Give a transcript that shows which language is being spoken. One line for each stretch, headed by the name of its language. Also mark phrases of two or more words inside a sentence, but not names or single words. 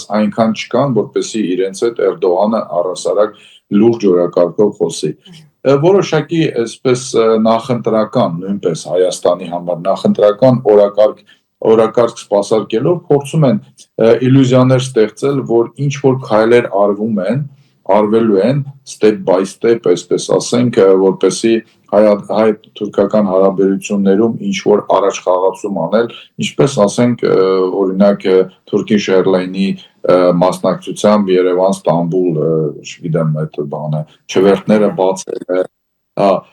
Armenian: այնքան չկան, որպեսզի իրենց հետ Էրդողանը առհասարակ լուրջ օրակարգով խոսի։ Որոշակի այսպես նախընտրական, նույնպես Հայաստանի համար նախընտրական օրակարգ սպասարկելով փորձում են իլյուզիաներ ստեղծել, որ ինչ որ քայլեր արվելու են
English: step by step,
Armenian: այսպես ասենք, որպեսզի հայ-թուրքական հարաբերություններում ինչ որ առաջխաղացում անել, ինչպես ասենք, օրինակ Turkish Airlines-ի մասնակցությամբ Երևան-Ստամբուլ, չգիտեմ, այդ բանը, չվերթները բացել է,